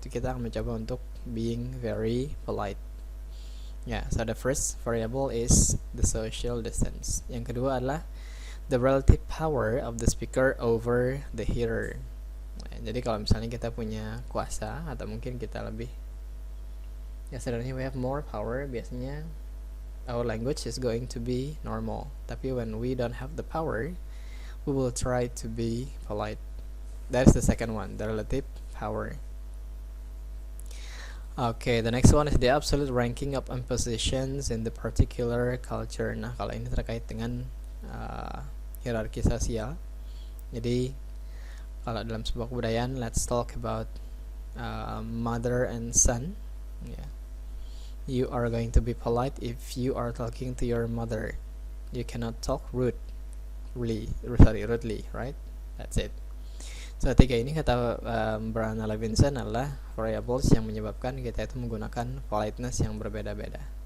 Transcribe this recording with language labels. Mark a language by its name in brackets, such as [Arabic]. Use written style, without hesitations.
[Indonesian] Kita akan mencoba untuk [English] being very polite. So the first variable is the social distance. [Indonesian] Yang kedua adalah [English] the relative power of the speaker over the hearer. [Indonesian] Jadi kalau misalnya kita punya kuasa atau mungkin kita lebih sebenarnya [English] we have more power, [Indonesian] biasanya [English] our language is going to be normal. [Indonesian] Tapi [English] when we don't have the power, we will try to be polite. That's the second one, the relative power. Okay, the next one is the absolute ranking of impositions in the particular culture. [Indonesian] Nah, kalau ini terkait dengan hierarki sosial. Jadi kalau dalam sebuah kebudayaan, [English] let's talk about mother and son. You are going to be polite if you are talking to your mother. You cannot talk rudely, right? That's it. [Indonesian] So, tiga ini kata [English] Brown and Levinson [Indonesian] adalah variables yang menyebabkan kita itu menggunakan politeness yang berbeda-beda.